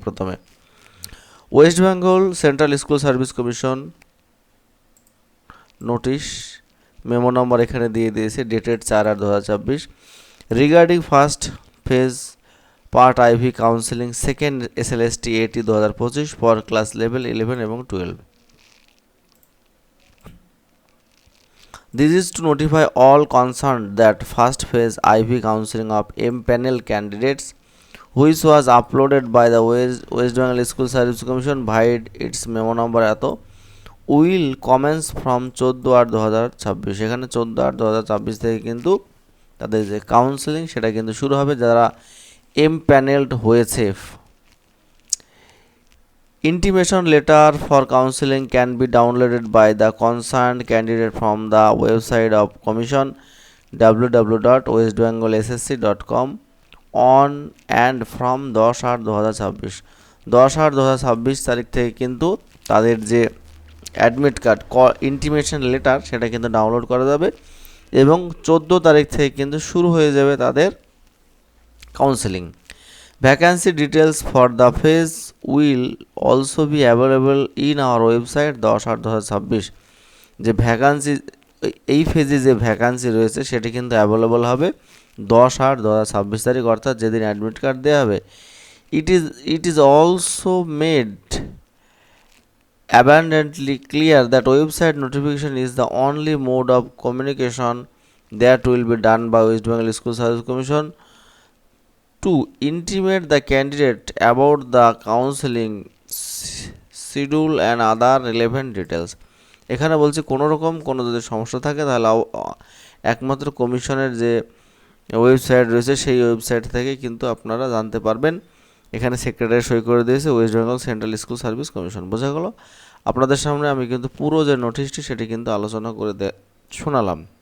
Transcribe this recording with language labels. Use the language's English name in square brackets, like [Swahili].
[Bangla] প্রথমে West Bengal central school service commission notice memo number এখানে দিয়ে দিয়েছে, dated 4/8/2026 regarding first phase part IV counselling second SLST AT 2025 for class level 11 এবং 12। [English] This is to notify all concerned that first phase IV counseling of M-panel candidates, which was uploaded by the West Bengal School Service Commission via its memo number will commence from 14/8/2026। [Bangla] এখানে 14/8/2026 থেকে কিন্তু তাদের যে counselling সেটা কিন্তু শুরু হবে, যারা M-paneled হয়েছে। [English] Intimation letter for counseling can be downloaded by the concerned candidate from the website of Commission www.westbengalssc.com on and from 10/8/2026। [Bangla] 10/8/2026 তারিখ থেকে কিন্তু তাদের যে অ্যাডমিট কার্ড ইন্টিমেশন লেটার সেটা কিন্তু ডাউনলোড করা যাবে, এবং 14 তারিখ থেকে কিন্তু শুরু হয়ে যাবে তাদের counselling. [English] Vacancy details for the phase will also be available in our website 10/8/2026। [Bangla] যে ভ্যাকান্সি, এই ফেজে যে ভ্যাকান্সি রয়েছে সেটি কিন্তু অ্যাভেলেবল হবে 10/8/2026 তারিখ, অর্থাৎ যেদিন অ্যাডমিট কার্ড দেওয়া হবে। [English] It is also made abundantly clear that website notification is the only mode of communication that will be done by West Bengal School Service Commission to intimate the candidate about the counseling schedule and other relevant details। [Bangla] এখানে বলছি কোনো যদি সমস্যা থাকে তাহলে একমাত্র কমিশনের যে ওয়েবসাইট রয়েছে সেই ওয়েবসাইট থেকে কিন্তু আপনারা জানতে পারবেন। এখানে সেক্রেটারি সই করে দিয়েছে West Bengal central school service commission. বোঝা গেল? আপনাদের সামনে আমি কিন্তু পুরো যে নোটিশটি সেটি কিন্তু আলোচনা করে শোনালাম।